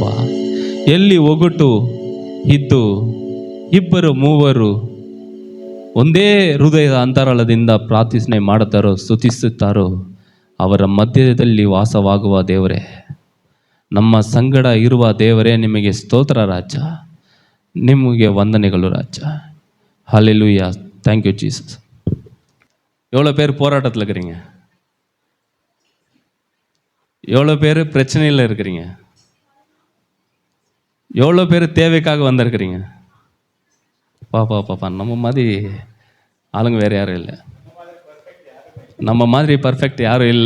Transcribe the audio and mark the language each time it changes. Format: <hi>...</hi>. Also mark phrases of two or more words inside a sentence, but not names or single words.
<kn>ಎಲ್ಲಿ ಒಗಟು ಇದ್ದು ಇಬ್ಬರು ಮೂವರು ಒಂದೇ ಹೃದಯದ ಅಂತರಾಳದಿಂದ ಪ್ರಾರ್ಥನೆ ಮಾಡುತ್ತಾರೋ, ಸ್ತುತಿಸುತ್ತಾರೋ, ಅವರ ಮಧ್ಯದಲ್ಲಿ ವಾಸವಾಗುವ ದೇವರೇ, ನಮ್ಮ ಸಂಗಡ ಇರುವ ದೇವರೇ, ನಿಮಗೆ ಸ್ತೋತ್ರ ರಾಜ, ನಿಮಗೆ ವಂದನೆಗಳು ರಾಜ.</kn> <ta>ஹல்லேலூயா,</ta> <en>thank you Jesus.</en> <ta>எவ்வளோ பேர் போராட்டத்தில் இருக்கிறீங்க? எவ்வளோ பேர் பிரச்சனையில் இருக்கிறீங்க? எவ்வளோ பேர் தேவைக்காக வந்திருக்கிறீங்க? பாப்பா நம்ம மாதிரி ஆளுங்க வேறு யாரும் இல்லை, நம்ம மாதிரி பர்ஃபெக்ட் யாரும் இல்லை.</ta>